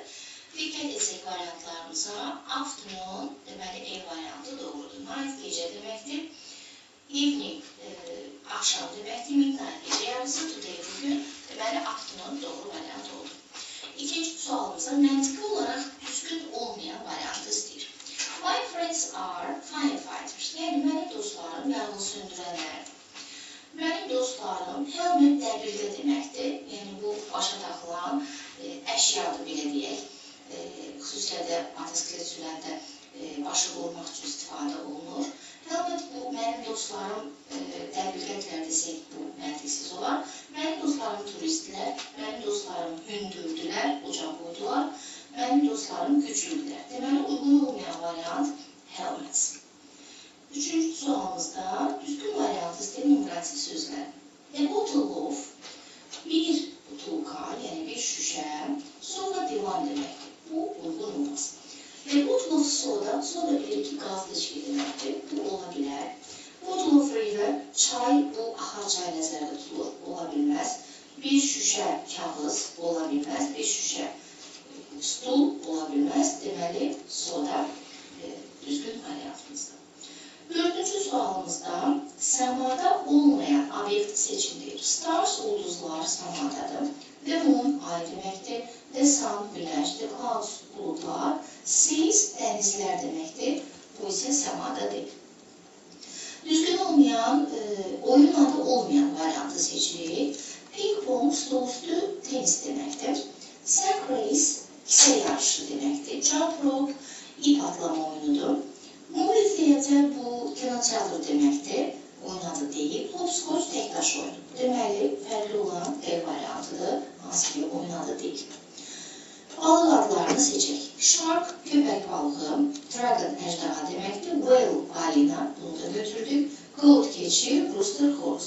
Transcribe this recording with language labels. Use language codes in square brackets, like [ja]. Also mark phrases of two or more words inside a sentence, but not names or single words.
[az] Diqqət etsək variantlarımıza, afternoon, deməli, E variantı doğrudur. Night gecə deməkdir. Evening, axşam deməkdir. Midnight gecə yarısı, today bugün, deməli, afternoon doğru variant oldu. İkinci sualımıza məntiqi olaraq düzgün olmayan variantı istəyir. [en] My friends are firefighters. [az] Yəni, mənim dostlarım yanğın söndürənlərdir. Mənim dostlarım helmet dəbildə deməkdir. Yəni, bu başa taxılan əşyadır, belə deyək. Xüsusilə də motosiklet sürəndə başı qorumaq üçün istifadə olunur. Helmet bu, mənim dostlarım dəbilqətlər desək, bu məntiqsiz olar. Mənim dostlarım turistlər, mənim dostlarım hündürdülər, uca boydular. Mənim dostlarım güclüdülər. Deməli, uyğun olmayan variant helmets. Üçüncü sualımızda düzgün variantı istəyir numerativ sözlər. [en] A bottle of, [az] bir butulka, yəni bir şüşə, soda divan deməkdir. Bu uyğun olmaz. [en] A bottle of soda, [az] soda bilir ki, qazlı içki deməkdir. Bu ola bilər. [en] Bottle of river, [az] çay, bu axar çay nəzərdə tutulur, ola bilməz. Bir şüşə kağız ola bilməz. Bir şüşə stul ola bilməz. Deməli, soda düzgün variantımızdır. Dördüncü sualımızda səmada olmayan obyekti seçimdir. Stars, ulduzlar səmadadır. [en] The moon, [az] ay deməkdir. [en] The sun, günəş. The clouds, [az] bulutlar. Seas, dənizlər deməkdir. Bu isə səmada deyil. Düzgün olmayan, oyun adı olmayan variantı seçirik. [en] Ping pong, [az] stol üstü, tenis deməkdir. [en] Sack race, [az] kisə yarışı deməkdir. [en] Jump rope, [az] ip atlama oyunudur. [en] Movie theater [az] bu kinoteatr deməkdir, oyun adı deyil. Hopscotch təkdaş oyunu. Deməli, fərqli olan E variantıdır, hansı ki oyun adı deyil. Balıq adlarını seçək. Shark, köpək balığı, dragon, əjdaha deməkdir. Whale, balina, bunu da götürdük. Goat, keçi, rooster, horse.